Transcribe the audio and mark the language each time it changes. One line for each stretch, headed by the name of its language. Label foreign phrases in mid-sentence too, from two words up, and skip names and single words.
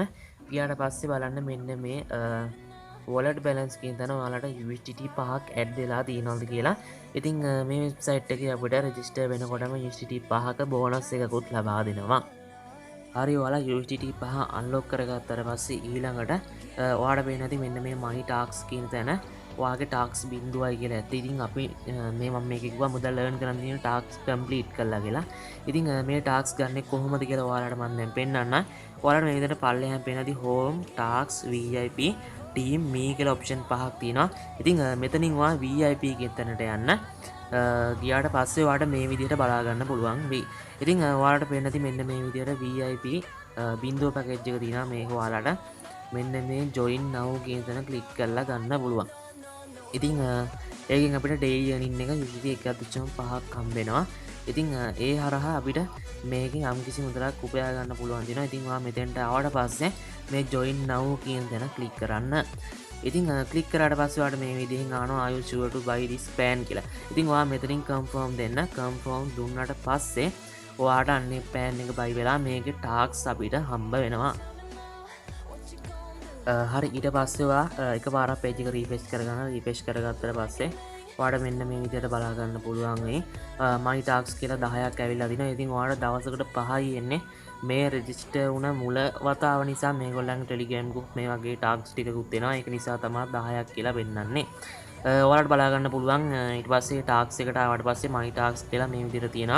Sinhala: ගියාට පස්සේ බලන්න මෙන්න මේ
English: wallet balance
Sinhala: කියන තැන ඔයාලට USDT 5ක් ඇඩ් වෙලා තියෙනවද කියලා. ඉතින් මේ වෙබ්සයිට් එකේ අපිට රෙජිස්ටර් වෙනකොටම USDT 5ක බෝනස් එකකුත් ලබා දෙනවා. හරි ඔයාලා USDT 5 අන්ලොක් කරගත්තට පස්සේ ඊළඟට ඔයාලට පේන්නේ නැති මෙන්න මේ
English: money tasks
Sinhala: කියන තැන ඔයාගේ tasks බිඳුවයි කියලා ඇත්ත. ඉතින් අපි මේ මම මේක කිව්වා මුදල් earn කරන්න තියෙන
English: tasks complete
Sinhala: කළා කියලා. ඉතින් මේ tasks ගන්නෙ කොහොමද කියලා ඔයාලට මම දැන් පෙන්නන්න. ඔයාලට මේ විදිහට පල්ලෙහාම පේනදී
English: home tasks VIP team
Sinhala: මේ කියලා option පහක් තියෙනවා. ඉතින් මෙතනින් ඔයා VIP කියන තැනට යන්න. ගියාට පස්සේ ඔයාලට මේ විදිහට බලා ගන්න පුළුවන් වෙයි. ඉතින් ඔයාලට පේන්න ඇති මෙන්න මේ විදිහට VIP බින්දුව පැකේජ් එක තියෙනවා. මේක ඔයාලට මෙන්න මේ
English: join now
Sinhala: කියන තැන ක්ලික් කරලා ගන්න පුළුවන්. ඉතින් ඒකෙන් අපිට
English: daily earning
Sinhala: එක USD 1.5ක් හම්බ වෙනවා. ඉතින් ඒ හරහා අපිට මේකෙන් යම්කිසි මුදලක් උපයා ගන්න පුළුවන් වෙනවා. ඉතින් ඔයා මෙතෙන්ට ආවට පස්සේ මේ
English: join now
Sinhala: කියන තැන ක්ලික් කරන්න. ඉතින් ක්ලික් කරාට පස්සේ ඔයාලට මේ විදිහෙන් ආනවා
English: are you sure to buy this pan
Sinhala: කියලා. ඉතින් ඔයා මෙතනින් confirm දෙන්න. confirm දුන්නාට පස්සේ ඔයාට අන්නේ pan එක buy වෙලා මේකේ tasks අපිට හම්බ වෙනවා. හරි ඊට පස්සේ ඔයා එකපාරක් page එක refresh කරගන්න. refresh කරගත්තට පස්සේ ඔයාට මෙන්න මේ විදිහට බලා ගන්න පුළුවන් වෙයි.
English: money tasks
Sinhala: කියලා 10ක් ඇවිල්ලා දිනවා. ඉතින් ඔයාට දවසකට 5යි එන්නේ. මේ රෙජිස්ටර් වුණ මුල වතාව නිසා මේගොල්ලන්ගේ
English: Telegram group
Sinhala: මේ වගේ ටාස්ක් ටිකකුත් එනවා. ඒක නිසා තමයි 10ක් කියලා පෙන්නන්නේ. ඔයාලට බලාගන්න පුළුවන් ඊට පස්සේ ටාක්ස් එකට ආවට පස්සේ
English: my tasks
Sinhala: කියලා මේ විදිහට තියෙනවා.